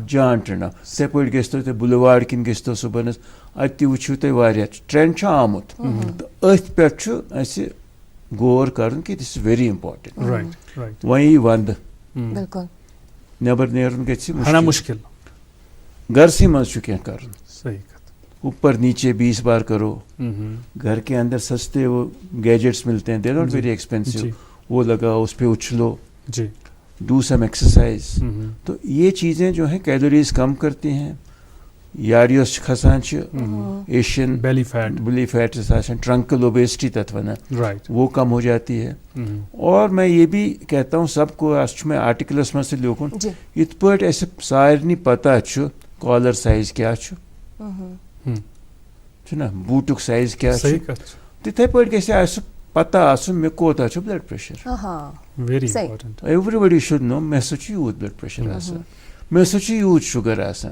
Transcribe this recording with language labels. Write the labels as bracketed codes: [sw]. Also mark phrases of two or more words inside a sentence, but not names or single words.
[ks] تِتھَے پٲٹھۍ گٔژھۍتو تُہۍ بُلواڈ کِنۍ گٔژھۍتو صُبحنس اَتہِ تہِ وٕچھِو تُہۍ واریاہ ٹرینڈ چھُ آمُت تہٕ أتھۍ پٮ۪ٹھ چھُ اَسہِ غور کرُن کہِ [en] this is very important. [ks] وۄنۍ یی ونٛدٕ نٮ۪بر نیرُن گژھِ مُشکِل گرسٕے منٛز چھُ کینٛہہ کرُن. صحیح کتھ. [ur] اوپر نیچے 20 بار کرو. گھر کے اندر سستے وہ گیجٹس ملتے ہیں [en] they not very expensive [ur] وہ لگاؤ اس پہ اچھلو [en] do some exercise. [ur] تو یہ چیزیں جو ہیں کیلوریز کم کرتی ہیں. [ks] یاریوس کھسان [en] Asian belly fat truncal obesity [ks] تتھ ونان [ur] وہ کم ہو جاتی ہے. اور میں یہ بھی کہتا ہوں سب کو میں آرٹیکلس میں سے [ks] لیکھن یت پٲٹھۍ اسہِ سارنٕے پتہ چھُ [en] collar size [ks] کیٛاہ چھُ چھُنا بوٗٹُک سائز کیٛاہ چھُ تِتھَے پٲٹھۍ گژھِ اَسہِ پتہ آسُن مےٚ کوتاہ چھُ [en] blood pressure. every should know [ks] مےٚ ہسا چھُ یوٗت [en] blood pressure [ks] آسان مےٚ ہسا چھُ یوٗت شُگر آسان.